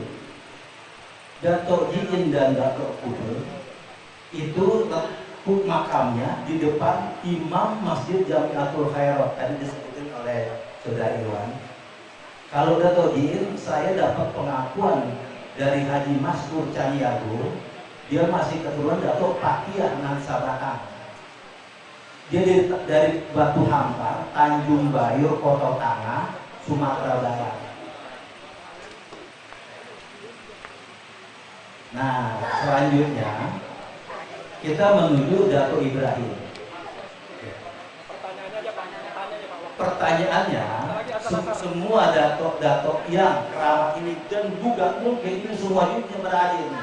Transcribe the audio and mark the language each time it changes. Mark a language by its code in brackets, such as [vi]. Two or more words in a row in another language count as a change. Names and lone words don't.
[id] Datok Jiin dan Datok Kudul itu makamnya di depan Imam Masjid Jamiatul Khairat, tadi disebutkan oleh Saudara Iwan. Kalau Datok Jiin, saya dapat pengakuan dari Haji Maskur Caniago, dia masih keturunan Datok Pakiah Nan Sabakang. Dia dari Batu Hampar, Tanjung Bayur, Koto Tangah, Sumatera Barat. Nah, selanjutnya kita menuju Datuk Ibrahim. Pertanyaannya, semua datuk-datuk yang keramat ini dan juga mungkin ini semua juga berada ini.